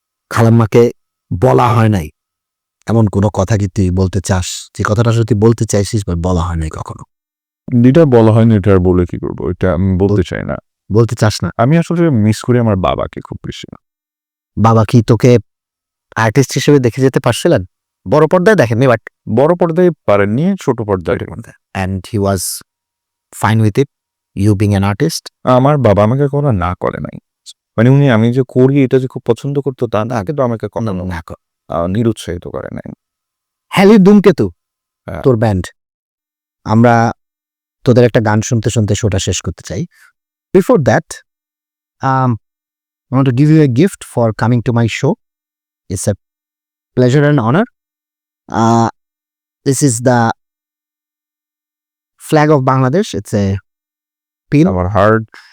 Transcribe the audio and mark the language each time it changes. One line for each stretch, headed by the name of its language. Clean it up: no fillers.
Bangla: খালাম্মাকে বলা হয় নাই এমন কোনো কথা কি তুই বলতে চাস, যে কথাটা আসলে তুই বলতে চাইছিস বাট বলা হয় নাই কখনো? যেটা বলা হয়নি এটা আর বলে কি করবো, এটা আমি বলতে চাই না। বলতে চাস না? আমি আসলে মিস করি আমার বাবাকে খুব বেশি। বাবা কি তোকে আর্টিস্ট হিসেবে দেখে যেতে পারছিলেন? বড় পর্দায় দেখেননি বাট বড় পর্দায় পারেননি, ছোট পর্দায়।
English: and he was fine with it, you being an artist?
Bangla: আমার বাবা আমাকে কখনো না করে নাই। মানে উনি আমি যে করি এটা যে খুব পছন্দ করতো তা না, কিন্তু আমাকে কখনো না নিরুৎসাহিত করে নাই। হ্যালি ধূমকেতু হ্যাঁ। তোর ব্যান্ড, আমরা তোদের একটা গান শুনতে শুনতে শোটা শেষ করতে চাই।
English: Before that I want to give you a gift for coming to my show. It's a pleasure and honor. This is the flag of Bangladesh. It's a pin,
Bangla: আমার হার্ট